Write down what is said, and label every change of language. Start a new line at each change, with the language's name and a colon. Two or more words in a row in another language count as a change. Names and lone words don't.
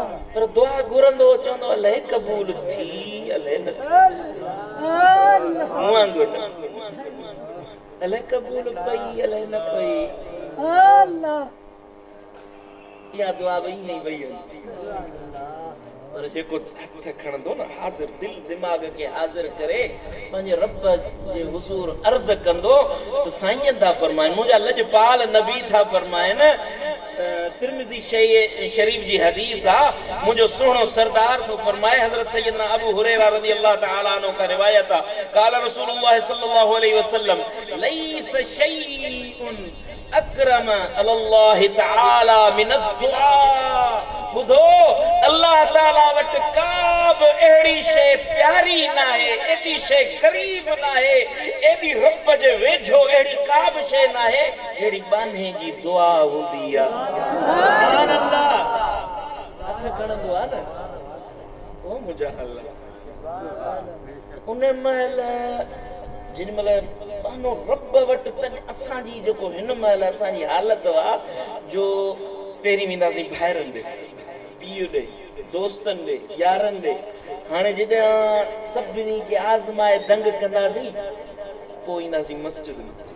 Sindhi: पर दुआ घुरंदो चवंदो अलाए क़बूल थी अलाए न थी अल्लाह वांगुरु अलाए क़बूल पई अलाए न पई अल्लाह इहा दुआ वई नहीं वई पर जेको हथ खणंदो न हाज़िर दिल दिमाग के हाज़िर करे पंहिंजे रब जे हुज़ूर अर्ज़ कंदो त साईं था फरमाइनि मुंहिंजा लजपाल नबी था फरमाइनि तिरमिज़ी शरीफ जी हदीस आ मुंहिंजो सुहिणो सरदार तो फरमाए हज़रत सैयदना अबू हुरैरा
Arabic: رضي الله تعالى عنه
Sindhi: का रिवायत आहे
Arabic: قال رسول الله صلى الله عليه وسلم ليس شيء أكرم الله تعالى من دعاء.
Sindhi: बुधो अल्लाह ताला वट काब एड़ी शे प्यारी ना है एडी शे करीब ना है एडी रब जे वेझो एड़ी काब शे ना है जेड़ी बाने जी दुआ हुंदी आ।
Arabic: سبحان الله
Sindhi: हथ खणंदो आ न ओ मुंहिंजा अल्लाह उन महल जिन महिल बानो रब वट तन असांजी जेको हिन महिल असांजी हालत आ जो पहिरीं वेंदासीं भाइरनि ॾे पीउ ॾे दोस्तनि ॾे यारनि ॾे हाणे जॾहिं सभिनी खे आज़माए दंग कंदासीं पोइ ईंदासीं मस्जिद में।